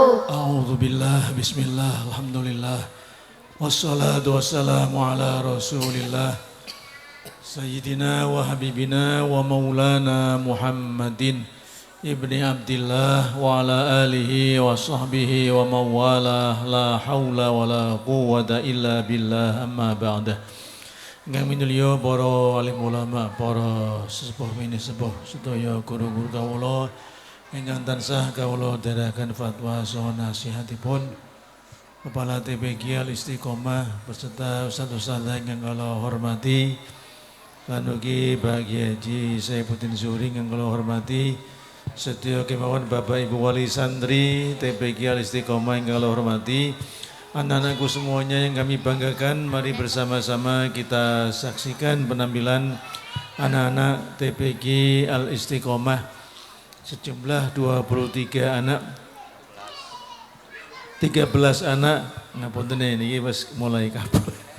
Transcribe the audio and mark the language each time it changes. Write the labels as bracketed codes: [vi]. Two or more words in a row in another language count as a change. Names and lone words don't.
[ar] أعوذ بالله، بسم الله، الحمد لله. والصلاة والسلام على رسول الله. سيدنا وحبيبنا ومولانا محمد بن عبد الله وعلى آله وصحبه وموالاه. لا حول ولا قوة إلا بالله، أما بعد. [jv] Ingkang minulya para alim ulama, para sesepuh mini sepuh sedaya guru-guru kawula ingkang tansah kawula dherekaken fatwa saha nasihatipun Kepala TPG Al Istiqomah beserta ustaz-ustazah ingkang kula hormati, lan ugi Bapak Haji Saifuddin Zuhri ingkang kula hormati, sedaya kemawon Bapak Ibu Wali Santri TPG Al Istiqomah ingkang kula hormati, [id] anak-anakku semuanya yang kami banggakan. Mari bersama-sama kita saksikan penampilan anak-anak TPG Al Istiqomah sejumlah 23 anak, 13 anak, ngapunten ini wis mulai kabur.